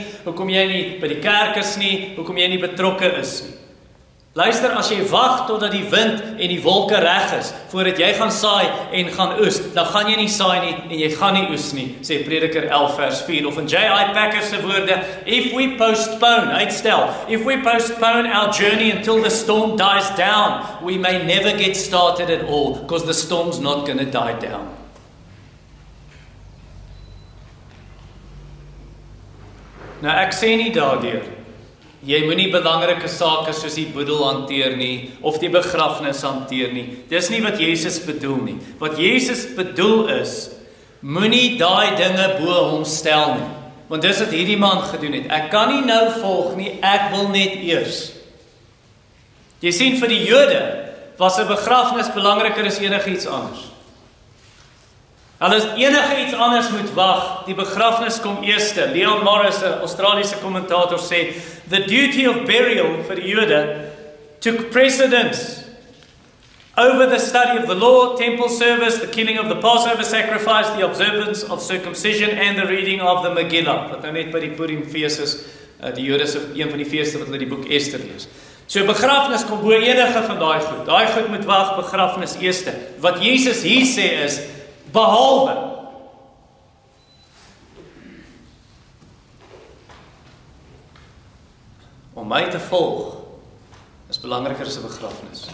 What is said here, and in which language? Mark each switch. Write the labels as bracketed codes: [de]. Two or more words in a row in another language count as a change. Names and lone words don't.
[af] Hoekom jy nie by die kerk is nie? Hoekom jy nie betrokke is nie? Luister, as jy wag totdat die wind en die wolke reg is, voordat jy gaan saai en gaan oes, dan gaan jy nie saai nie en jy gaan nie oes nie, sê Prediker 11 vers 4. Of in J.I. Packer se woorde, [en] if we postpone our journey until the storm dies down, we may never get started at all, because the storm's not going to die down. [af] Nou ek sê nie daardeur, jy moenie belangrike sake soos die boedel hanteer nie, of die begrafnis hanteer nie. Dis nie wat Jesus bedoel nie. Wat Jesus bedoel is, moenie daai dinge bo hom stel nie. Want dis wat hierdie man gedoen het. Ek kan nie nou volg nie, ek wil net eers. Jy sien, vir die Jode was 'n begrafnis belangriker as enigiets anders. As enigiets anders moet wag, die begrafnis kom eerste. Leon Morris, 'n Australiese kommentator, sê, [en] the duty of burial [af] vir die Jode [en] took precedence over the study of the law, temple service, the killing of the Passover sacrifice, the observance of circumcision and the reading of the Megillah. [af] Wat nou net by die Purim fees is, die Jode se een van die feeste wat hulle die boek Ester lees. So begrafnis kom bo enige van daai goed. Daai goed moet wag, begrafnis eerste. Wat Jesus hier sê is, behalwe om my te volg is belangriker as 'n begrafnis.